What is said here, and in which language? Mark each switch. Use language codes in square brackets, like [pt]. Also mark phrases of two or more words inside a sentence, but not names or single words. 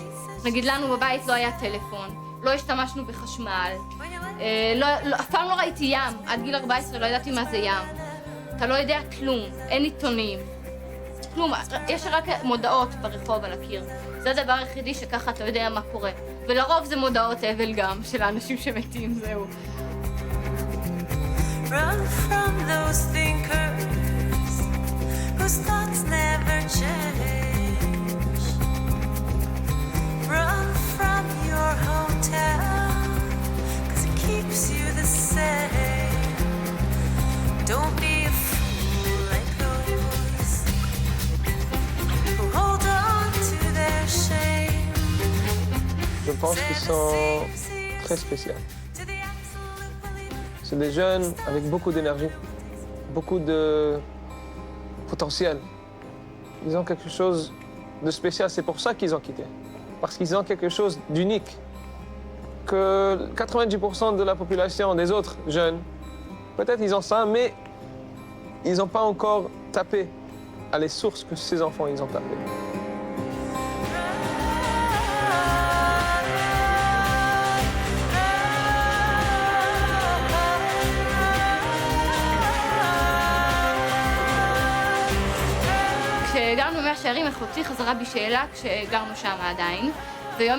[he] נגיד לנו בבית לא היה טלפון, לא השתמשנו בחשמל, אף פעם לא ראיתי ים, עד גיל 14 לא ידעתי מה זה ים. אתה לא יודע כלום, אין עיתונים, כלום, יש רק מודעות ברחוב על הקיר. זה הדבר היחידי שככה אתה יודע מה קורה. ולרוב זה מודעות אבל גם, של האנשים שמתים, זהו. [en] Run from those thinkers whose thoughts never change. Run from your hometown, 'cause it keeps you the same. Don't be a fool like those who hold on to their shame. [fr] Je pense qu'ils sont très spéciaux. C'est des jeunes avec beaucoup d'énergie, beaucoup de potentiel. Ils ont quelque chose de spécial, c'est pour ça qu'ils ont quitté. Parce qu'ils ont quelque chose d'unique que 90% de la population des autres jeunes, peut-être ils ont ça, mais ils n'ont pas encore tapé à les sources que ces enfants ils ont tapé. [he] כשגרנו מהשערים, אחותי חזרה בשאלה כשגרנו שם עדיין, ויום